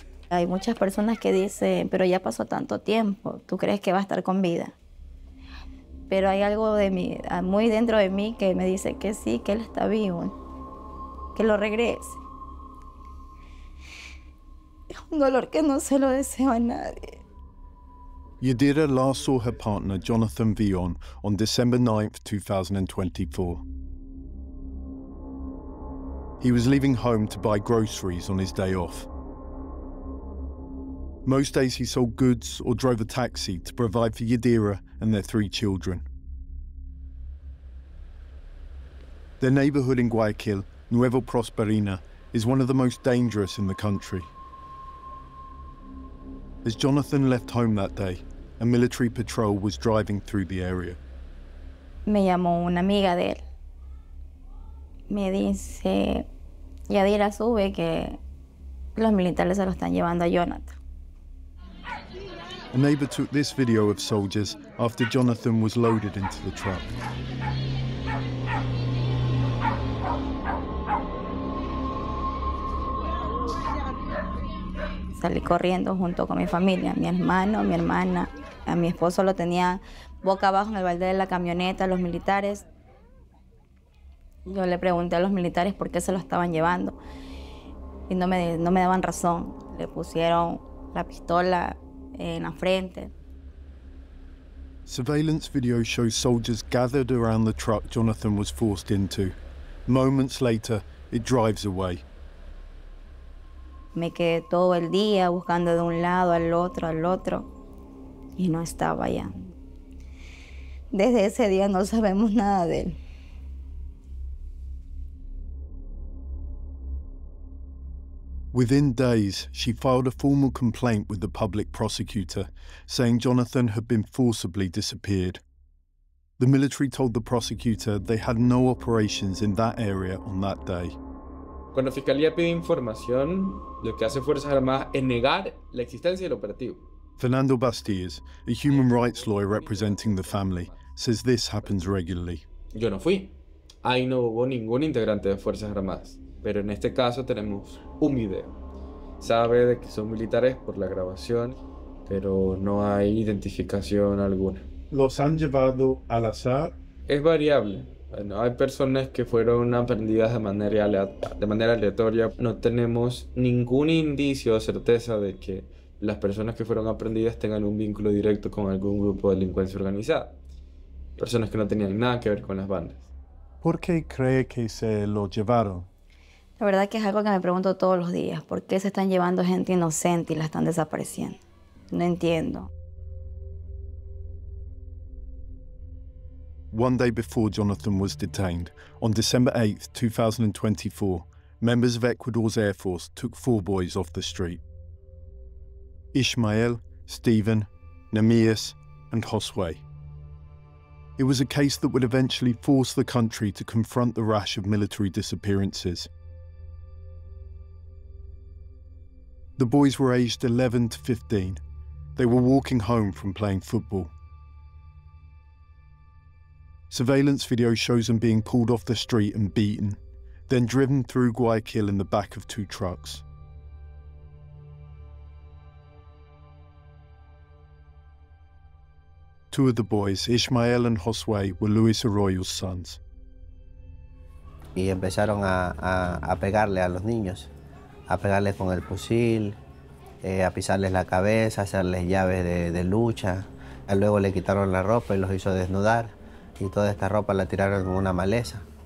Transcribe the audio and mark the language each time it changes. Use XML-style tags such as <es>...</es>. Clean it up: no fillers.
<es>Hay muchas personas que dicen, pero ya pasó tanto tiempo, ¿tú crees que va a estar con vida? Pero hay algo de mí, muy dentro de mí, que me dice que sí, que él está vivo, que lo regrese. Es un dolor que no se lo deseo a nadie.</es> <en>Yadira last saw her partner, Jonathan Vion, on December 9th, 2024. He was leaving home to buy groceries on his day off. Most days he sold goods or drove a taxi to provide for Yadira and their three children. Their neighborhood in Guayaquil, Nuevo Prosperina, is one of the most dangerous in the country. As Jonathan left home that day, a military patrol was driving through the area.</en> <es>Me llamó una amiga de él. Me dice, Yadira, sube que los militares se lo están llevando a Jonathan.</es> <en>A neighbor took this video of soldiers after Jonathan was loaded into the truck.</en> <es>Salí corriendo junto con mi familia, mi hermano, mi hermana. A mi esposo lo tenía boca abajo en el balde de la camioneta, los militares. Yo le pregunté a los militares por qué se lo estaban llevando. Y no me daban razón. Le pusieron la pistola en la frente.</es> <en>Surveillance video shows soldiers gathered around the truck Jonathan was forced into. Moments later, it drives away.</en> <es>Me quedé todo el día buscando de un lado al otro, y no estaba allá. Desde ese día no sabemos nada de él.</es> <en>Within days, she filed a formal complaint with the public prosecutor, saying Jonathan had been forcibly disappeared. The military told the prosecutor they had no operations in that area on that day. When the</en> <es>Fiscalía pide información, lo que hace Fuerzas Armadas es negar la existencia del operativo.</es> <en>Fernando Bastillas, a human rights lawyer representing the family, says this happens regularly.</en> <es>Yo no fui. Ahí no hubo ningún integrante de Fuerzas Armadas. Pero en este caso tenemos un video. Sabe de que son militares por la grabación, pero no hay identificación alguna. ¿Los han llevado al azar? Es variable. Bueno, hay personas que fueron aprendidas de manera aleatoria. No tenemos ningún indicio o certeza de que las personas que fueron aprendidas tengan un vínculo directo con algún grupo de delincuencia organizada. Personas que no tenían nada que ver con las bandas. ¿Por qué cree que se lo llevaron? La verdad que es algo que me pregunto todos los días. ¿Por qué se están llevando gente inocente y la están desapareciendo? No entiendo.</es> <en>One day before Jonathan was detained, on December 8th, 2024, members of Ecuador's Air Force took four boys off the street. Ishmael, Stephen, Namias, and Josue. It was a case that would eventually force the country to confront the rash of military disappearances. The boys were aged 11 to 15. They were walking home from playing football. Surveillance video shows them being pulled off the street and beaten, then driven through Guayaquil in the back of two trucks. Two of the boys, Ishmael and Josue, were Luis Arroyo's sons.</en> <es>Y empezaron a pegarle a los niños, a pegarle con el fusil, a pisarles la cabeza, hacerles llaves de lucha. Luego le quitaron la ropa y los hizo desnudar. Y toda esta ropa la tiraron en una maleza.</es>